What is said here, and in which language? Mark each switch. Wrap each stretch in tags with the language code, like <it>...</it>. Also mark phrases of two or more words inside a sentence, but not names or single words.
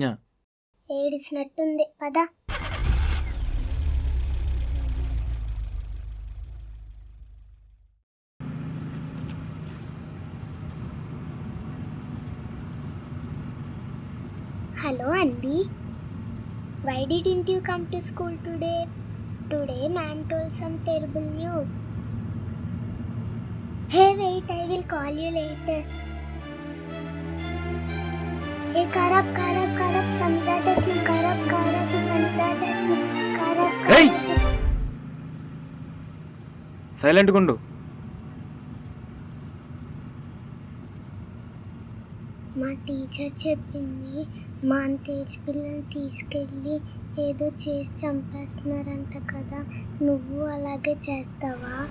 <te>ఏడిచినట్టుంది, పదా. హలో అండి,</te> <en>why didn't you come to school today? Today ma'am told some terrible news. Hey wait, I will call you later. Hey karab samdadasna karab samdadasna karab.</en> <te>ఏయ్! సైలెంట్గా ఉండు. మా టీచర్ చెప్పింది మా తేజ్ పిల్లల్ని తీసుకెళ్ళి ఏదో చేసి చంపేస్తున్నారంట కదా, నువ్వు అలాగే చేస్తావా?</te>